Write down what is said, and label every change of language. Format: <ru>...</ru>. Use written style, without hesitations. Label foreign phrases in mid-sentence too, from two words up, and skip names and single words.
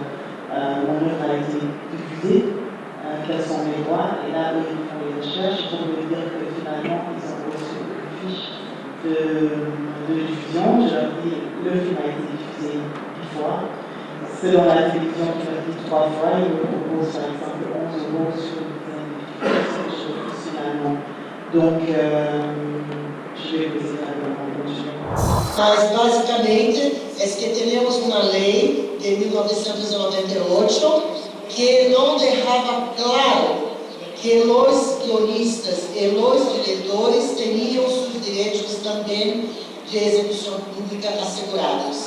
<fr>mon œuvre a été diffusée, quels sont mes droits, et là eux ils font les recherches pour me dire que finalement ils ont reçu une fiche de diffusion. Je leur dis le film a été diffusé 10 fois. Selon la télévision qui leur dit 3 fois, ils me proposent par exemple 11 euros sur une dizaine de choses finalement. Donc je vais essayer de continuer.</fr> <es>Mas basicamente es que tenemos una ley de 1998 que no dejaba claro que los guionistas y los directores tenían sus derechos también de ejecución pública asegurados.</es>